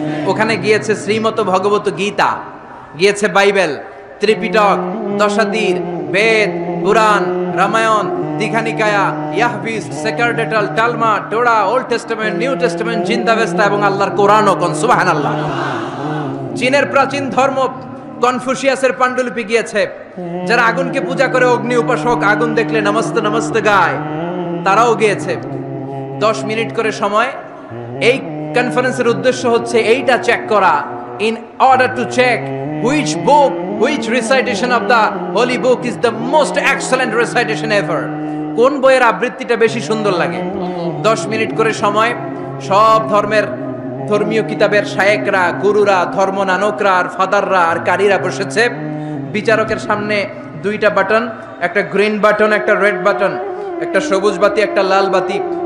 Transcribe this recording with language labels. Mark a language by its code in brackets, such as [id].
[bn] ওখানে গিয়েছে শ্রীমত ভগবত গীতা, গিয়েছে বাইবেল, ত্রিপিটক, দশাতীর, বেদ, পুরাণ, Ramayana, Dighanikaya, ইয়াহবিস, সেকারডেটাল, টালমা, টোরা, old testament, new testament, জিন্দাবেস্তা এবং আল্লাহর কোরআনও। কোন সুবহানাল্লাহ। চীনের প্রাচীন ধর্ম কনফুসিয়াসের পাণ্ডুলিপি গিয়েছে। যারা আগুনকে পূজা করে, অগ্নি উপাসক, আগুন দেখলে নমস্তে নমস্তে গায়, তারাও গিয়েছে। 10 মিনিট করে সময়। এই কনফারেন্সের উদ্দেশ্য হচ্ছে এইটা চেক করা, [en] in order to check which book, which recitation of the holy book is the most excellent recitation ever. [bn] কোন বইয়ের আবৃত্তিটা বেশি সুন্দর লাগে। 10 মিনিট করে সময়। সব ধর্মের ধর্মীয় কিতাবের শায়েকরা, গুরুরা, ধর্ম নানকরা আর ফাদাররা আর কারীরা বসেছে। বিচারকের সামনে 2টা বাটন, একটা গ্রিন বাটন, একটা রেড বাটন, একটা সবুজ বাতি, একটা লাল বাতি।